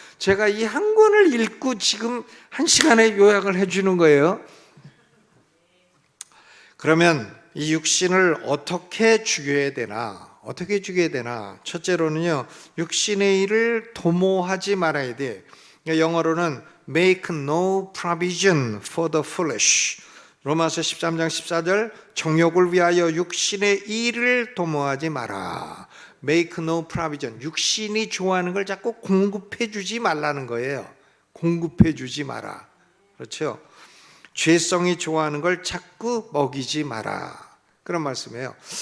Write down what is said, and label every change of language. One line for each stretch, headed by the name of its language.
Korean: 제가 이 한 권을 읽고 지금 한 시간에 요약을 해주는 거예요. 그러면 이 육신을 어떻게 죽여야 되나? 어떻게 죽여야 되나? 첫째로는요, 육신의 일을 도모하지 말아야 돼. 영어로는
English: make no provision for the flesh.
Korean: 로마서 13장 14절, 정욕을 위하여 육신의 일을 도모하지 마라.
English: make no provision.
Korean: 육신이 좋아하는 걸 자꾸 공급해 주지 말라는 거예요. 공급해 주지 마라. 그렇죠? 죄성이 좋아하는 걸 자꾸 먹이지 마라. 그런 말씀이에요.